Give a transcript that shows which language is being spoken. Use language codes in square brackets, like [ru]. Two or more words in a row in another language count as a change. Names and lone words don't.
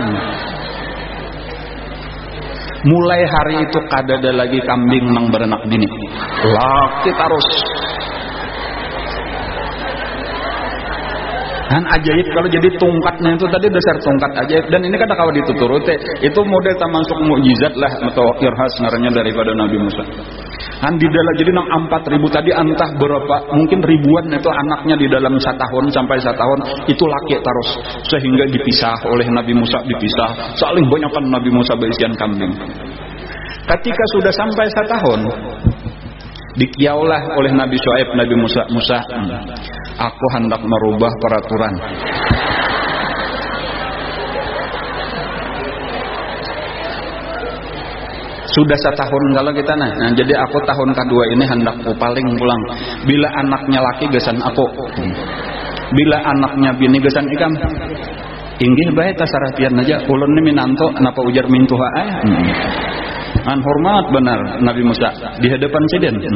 [bjn] Mulai hari itu kada ada lagi kambing nang beranak bini, laki terus. Kan ajaib kalau jadi tongkatnya itu tadi dasar tongkat ajaib dan ini kada kawa dituturuti itu model termasuk mukjizat lah atau irhas ngarannya daripada Nabi Musa. Kan di dalam jadi nang 4.000 tadi entah berapa mungkin ribuan itu anaknya di dalam 1 tahun sampai 1 tahun itu laki terus sehingga dipisah oleh Nabi Musa dipisah saling banyakkan Nabi Musa berisian kambing. Ketika sudah sampai 1 tahun dikiaulah oleh Nabi Syuaib Nabi Musa aku hendak merubah peraturan. Sudah 1 tahun kalau kita nah jadi aku tahun kedua ini hendak paling pulang bila anaknya laki gesan aku bila anaknya bini gesan ikam inggih bae tasarapian aja ulun ni minanto kenapa ujar mintuha an hormat benar Nabi Musa di hadapan sidin.